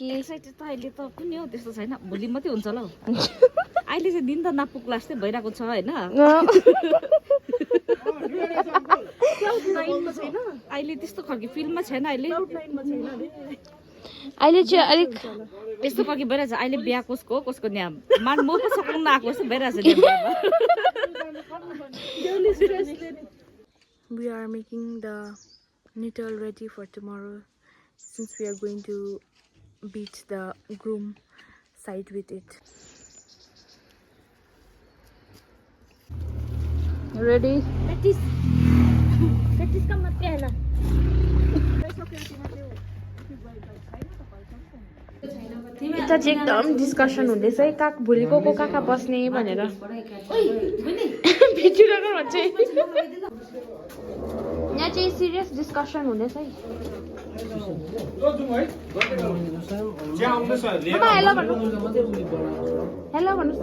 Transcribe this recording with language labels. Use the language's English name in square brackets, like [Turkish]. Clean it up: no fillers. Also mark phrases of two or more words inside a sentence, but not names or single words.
[Nepali] एक्साइटेड त अहिले त कुनै हो त्यस्तो छैन भोलि मात्रै हुन्छ होला अहिले चाहिँ दिन त नापुग्ला जस्तै भइरहेको छ होइन अहिले त्यस्तो खालको फिल्ममा छैन अहिले अहिले चाहिँ अलिक त्यस्तो खालको भइरहेछ अहिले बिहा कसको कसको न्याम मान म पो सक्नु आएको जस्तो भइरहेछ [English] we are making the knittel ready for tomorrow since we are going to beat the groom side with it. Ready? [Nepali] Practice [Hindi] का मत कहना [Nepali] यता चाहिँ एकदम डिस्कसन हुँदैछ है काक भोलिको को काका बस्ने भनेर भिडियोग्राफर भन्छ यहाँ चाहिँ सिरियस डिस्कसन हुँदैछ है हेलो भन्नु हेलो भन्नुहोस् न